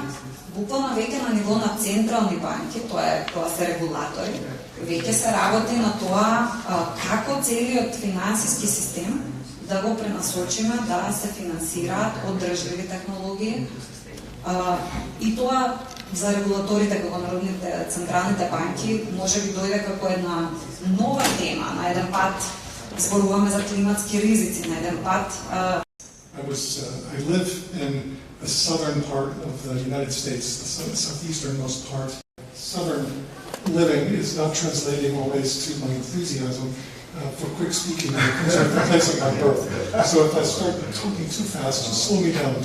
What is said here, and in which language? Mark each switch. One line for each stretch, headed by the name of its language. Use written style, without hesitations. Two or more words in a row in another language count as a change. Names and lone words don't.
Macedonian: буквално веќе на ниво на централни банки, тоа се регулатори, веќе се работи на тоа како целиот финансиски систем да го пренасочиме да се финансираат одржливи технологии и тоа за регулаторите како народните централните банки може би дојде како една нова тема, на еден пат зборуваме за климатски ризици, на еден пат.
English: I live in the southern part of the United States, the southeasternmost part. Southern living is not translating always to my enthusiasm for quick speaking in the place of my birth. So if I start talking too fast, just slow me down.